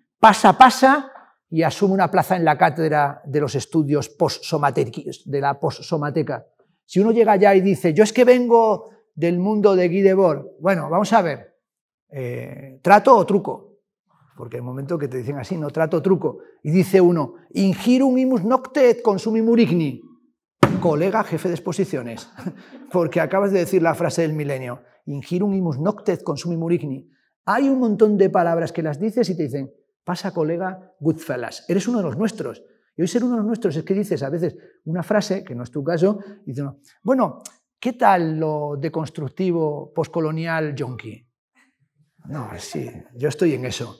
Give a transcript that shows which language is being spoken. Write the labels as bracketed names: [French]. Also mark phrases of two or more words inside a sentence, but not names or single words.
[Spanish] Pasa, y asume una plaza en la cátedra de los estudios de la postsomateca. Si uno llega allá y dice, yo es que vengo del mundo de Guy Debord, bueno, vamos a ver, ¿trato o truco? Porque hay un momento que te dicen así, no, trato o truco. Y dice uno, [Latin] ingirum imus nocte et consumimur igni. [Spanish] Colega, jefe de exposiciones, porque acabas de decir la frase del milenio, [Latin] ingirum imus nocte et consumimur igni. [Spanish] Hay un montón de palabras que las dices y te dicen, pasa, colega, Goodfellas, eres uno de los nuestros. Y hoy ser uno de los nuestros es que dices a veces una frase, que no es tu caso, y dices, bueno, ¿qué tal lo deconstructivo postcolonial yonki? No, sí, yo estoy en eso.